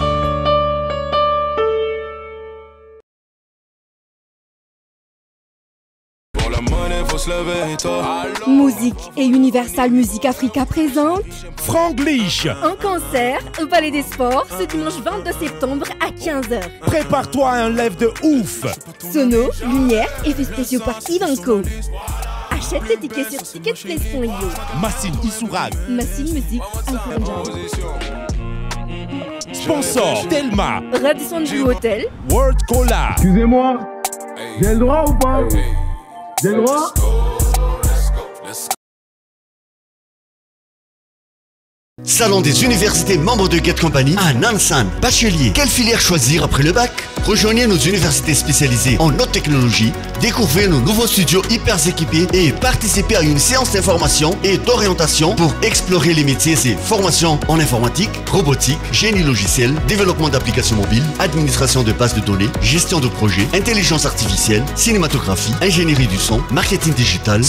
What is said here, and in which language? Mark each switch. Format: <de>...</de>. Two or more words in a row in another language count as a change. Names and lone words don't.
<fr>Musique et Universal Music Africa présente Franglish un concert au Palais des Sports ce dimanche 22 septembre à 15h. Prépare-toi à un live de ouf. Sono, lumière, effets spéciaux par Ivanko. Achète tes tickets sur ticketplace.io. Massine Issourag. Massine Music Alcoran. Sponsor Telma. Radisson Blue Hotel. World Cola. Excusez-moi, j'ai le droit ou pas? J'ai le droit? Salon des universités membres de Get Company à Nansan. Bachelier, quelle filière choisir après le bac? Rejoignez nos universités spécialisées en haute technologie, découvrez nos nouveaux studios hyper équipés et participez à une séance d'information et d'orientation pour explorer les métiers et formations en informatique, robotique, génie logiciel, développement d'applications mobiles, administration de bases de données, gestion de projets, intelligence artificielle, cinématographie, ingénierie du son, marketing digital.</fr>